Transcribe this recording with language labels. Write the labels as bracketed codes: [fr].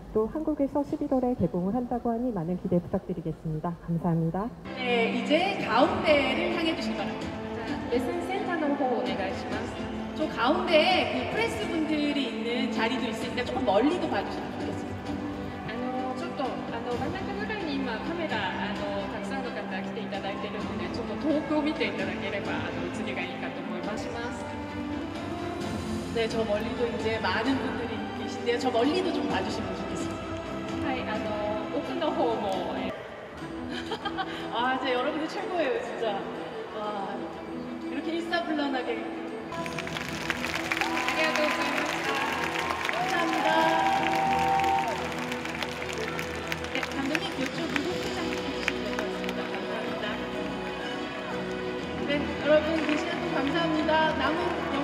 [ko] 또 한국에서 11월에 개봉을 한다고 하니 많은 기대 부탁드리겠습니다. 감사합니다. 네, 이제 가운데를 향해 주시기 바랍니다. [ja] 레슨 센터로 오네가이시마스. [ko] 저 가운데에 그 프레스 분들이 있는 자리도 있으니까 조금 멀리도 봐주시면 좋겠습니다. [ja] ちょっと真ん中ぐらいに今カメラたくさんの方来ていただいているので、ちょっと遠くを見ていただければ映りがいいかと思います。 [ko] 네, 저 멀리도 이제 많은 분들이 계신데요. 저 멀리도 좀 봐주시면 좋겠습니다. [ja] はい、奥の方も、 [ko] 아, 진짜 여러분들 최고예요, 진짜. 와, 이렇게 일사불란하게. [ja] ありがとうございました。 [ko] 감사합니다. 네, 감독님 이쪽으로 포장 해주시면 될 것 같습니다. 감사합니다. 네, 여러분 그 시간도 감사합니다. 남은